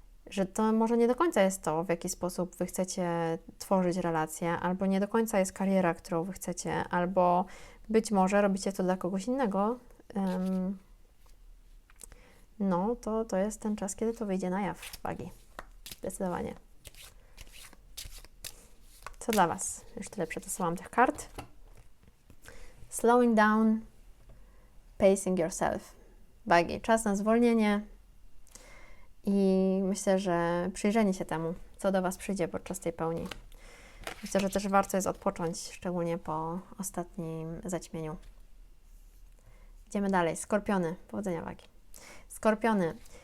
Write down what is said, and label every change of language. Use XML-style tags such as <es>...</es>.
<pl>że to może nie do końca jest to, w jaki sposób Wy chcecie tworzyć relacje, albo nie do końca jest kariera, którą Wy chcecie, albo być może robicie to dla kogoś innego, no to jest ten czas, kiedy to wyjdzie na jaw, wagi. Zdecydowanie. Co dla Was? Już tyle przetestowałam tych kart.</pl> <en>Slowing down, pacing yourself.</en> <pl>Wagi. Czas na zwolnienie i myślę, że przyjrzenie się temu, co do Was przyjdzie podczas tej pełni. Myślę, że też warto jest odpocząć, szczególnie po ostatnim zaćmieniu. Idziemy dalej. Skorpiony. Powodzenia, wagi. Skorpiony.</pl>